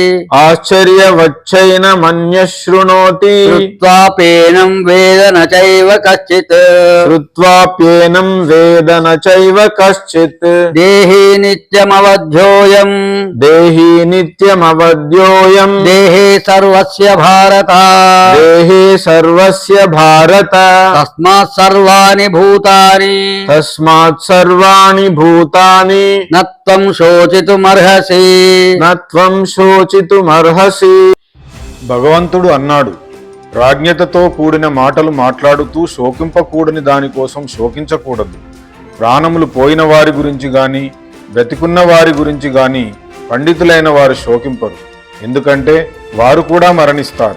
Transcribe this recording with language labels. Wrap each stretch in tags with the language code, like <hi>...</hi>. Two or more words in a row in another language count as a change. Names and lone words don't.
<sa>ఆశ్చర్యవచ్చైన మన్యః శృణోతి కృత్వాపేనం వేద న చైవ కశ్చిత్ శ్రుత్వాప్యేనం వేద న చైవ కశ్చిత్ దేహి నిత్యమవధ్యోయం దేహి నిత్యమవద్యోయం దేహే సర్వస్య భారత దేహే సర్వస్య భారత తస్మాత్ సర్వాణి భూతాని తస్మాత్ సర్వాణి భూతాని నత్వం శోచితుమర్హసి నత్వం శోచితుమర్హసి.</sa> <te>భగవంతుడు అన్నాడు, ప్రాజ్ఞతతో కూడిన మాటలు మాట్లాడుతూ శోకింపకూడని దానికోసం శోకించకూడదు. ప్రాణములు పోయిన వారి గురించి గాని బ్రతికున్న వారి గురించి గాని పండితులైన వారు శోకింపరు. ఎందుకంటే వారు కూడా మరణిస్తారు.</te>